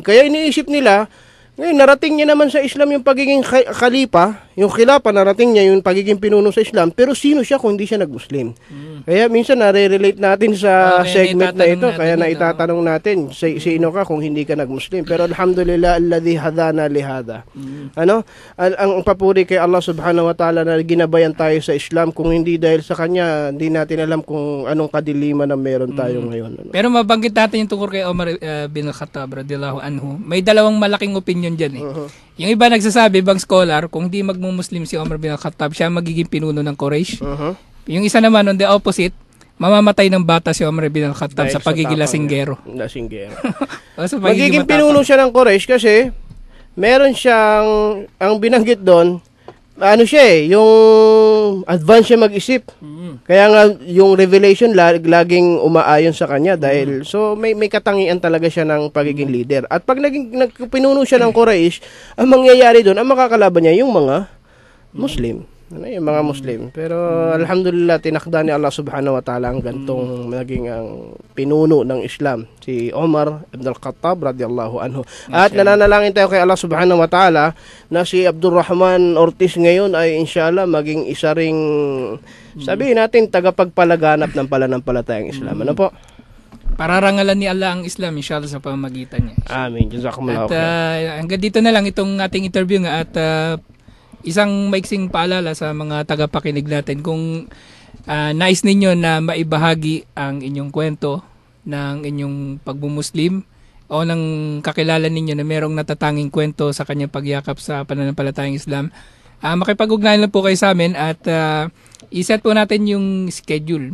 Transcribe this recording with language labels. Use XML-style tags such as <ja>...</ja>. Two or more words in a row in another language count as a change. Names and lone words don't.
<tl>Kaya iniisip nila, ngayon narating niya naman sa Islam yung pagiging khalifa, yung khilafa narating niya yung pagiging pinuno sa Islam, pero sino siya kung hindi siya nag-Muslim? Kaya minsan nare-relate natin sa segment na ito, kaya naitatanong natin, sino ka kung hindi ka nag-Muslim?</tl> <ar>Pero الحمد لله الذي هدانا لهذا.</ar> <tl>Ang papuri kay Allah</tl> <ar>سبحانه وتعالى</ar> <tl>na ginabayan tayo sa Islam, kung hindi dahil sa kanya, hindi natin alam kung anong kadiliman na meron tayo ngayon. Pero mabanggit natin yung tungkol kay Omar bin Khattab</tl> <ar>رضي الله عنه.</ar> <tl>May dalawang malaking opinion dyan eh. Yung iba nagsasabi, ibang scholar, kung di magmumuslim si Omar bin Khattab, siya magiging pinuno ng Quraysh. Yung isa naman,</tl> <en>on the opposite,</en> <tl>mamamatay ng bata si Omar bin Khattab sa pagiging lasinggero. Magiging pinuno siya ng Quraysh kasi meron siyang, ang binanggit doon, yung advance siya mag-isip. Kaya nga yung revelation laging umaayon sa kanya dahil so may katangian talaga siya ng pagiging leader. At pag nagpinuno siya ng Quraysh, ang mangyayari doon, ang makakalaban niya yung mga Muslim. Yung mga Muslim. Pero alhamdulillah tinakda ni Allah</tl> <ar>سبحانه وتعالى</ar> <tl>ang gantong naging ang pinuno ng Islam, si Omar ibn al-Khattab</tl> <ar>رضي الله عنه.</ar> <tl>At nananalangin tayo kay Allah</tl> <ar>سبحانه وتعالى</ar> <tl>na si Abdurrahman Ortiz ngayon ay inshallah maging isa ring sabihin natin tagapagpalaganap ng pananampalatayang Islam. Ano po? Pararangalan ni Allah ang Islam inshallah sa pamamagitan niya. Amin.</tl> <ar>جزاكم الله خير.</ar> <tl>At hanggang dito na lang itong ating interview nga at isang maiksing paalala sa mga tagapakinig natin kung nais ninyo na maibahagi ang inyong kwento ng inyong pagbumuslim o ng kakilala ninyo na merong natatanging kwento sa kanyang pagyakap sa pananampalatayang Islam, makipag-ugnayan lang po kayo sa amin at iset po natin yung schedule.</tl>